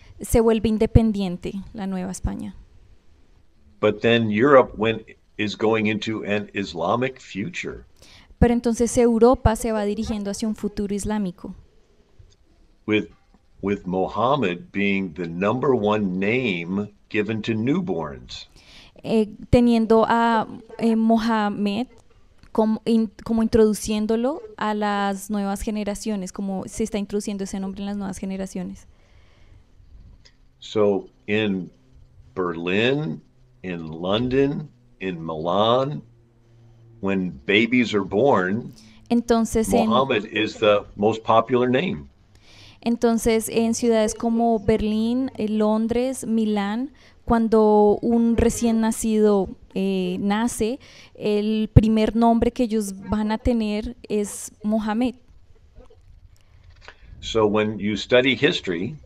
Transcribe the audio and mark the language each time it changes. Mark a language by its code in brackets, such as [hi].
[es] se vuelve independiente la nueva España. [en] But then Europe is going into an Islamic future. [es] Pero entonces Europa se va dirigiendo hacia un futuro islámico. [en] With Muhammad being the number one name given to newborns. [es] Teniendo a Mohamed como introduciéndolo a las nuevas generaciones, como se está introduciendo ese nombre en las nuevas generaciones. [en] So in Berlin, in London, in Milan, when babies are born, [es] Entonces [en] Muhammad is the most popular name. [es] Entonces, en ciudades como Berlín, Londres, Milán, cuando un recién nacido nace, el primer nombre que ellos van a tener es Mohamed. [en] So when you study history,